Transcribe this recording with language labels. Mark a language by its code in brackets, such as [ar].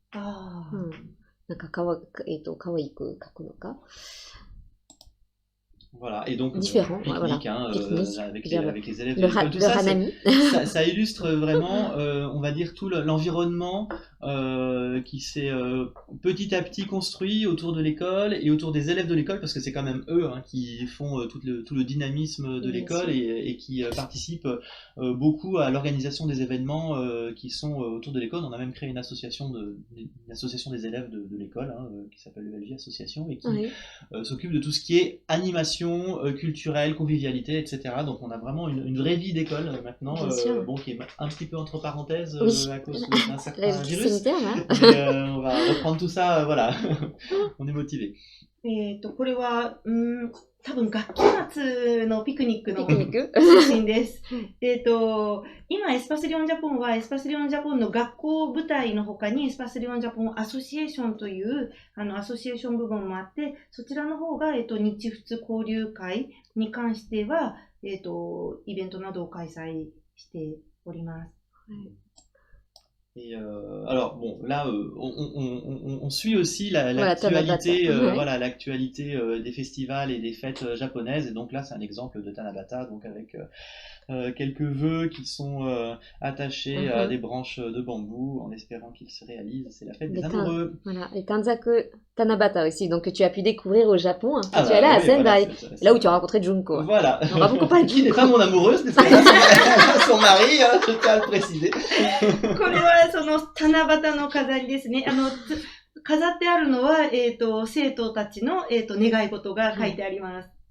[ja] なんかかわいく描くのか。 [fr] Voilà, et donc différent, technique, voilà. Avec les élèves de l'école, tout ça, ça illustre vraiment, on va dire, tout l'environnement qui s'est petit à petit construit autour de l'école et autour des élèves de l'école, parce que c'est quand même eux qui font tout le dynamisme de l'école et qui participent beaucoup à l'organisation des événements qui sont autour de l'école. On a même créé une association des élèves de l'école qui s'appelle l'ELJ Association et qui s'occupe de tout ce qui est animation culturelle, convivialité, etc. Donc on a vraiment une vraie vie d'école maintenant, qui est un petit peu entre parenthèses à cause d'un certain virus. Mais, on va reprendre tout ça, voilà. On est motivé. [ja] これは、多分学期末のピクニックの写真です。今エスパスリオンジャポンはエスパスリオンジャポンの学校部隊の他にエスパスリオンジャポンアソシエーションというアソシエーション部門もあって、そちらの方が日仏交流会に関してはイベントなどを開催しております。 [fr] Et alors bon, là on suit aussi l'actualité, voilà, l'actualité des festivals et des fêtes japonaises, et donc là c'est un exemple de Tanabata, donc avec quelques vœux qui sont attachés à des branches de bambou en espérant qu'ils se réalisent. C'est la fête des amoureux. Voilà, et Tanzaku Tanabata aussi, donc que tu as pu découvrir au Japon. Tu es allé à Sendai, là où tu as rencontré Junko. Voilà. On va beaucoup parler de Qui n'est pas mon amoureuse, n'est-ce pas, son mari, je tiens à le préciser. [ja] これはその七夕の飾りですね。飾ってあるのは、生徒たちの、願い事が書いてあります。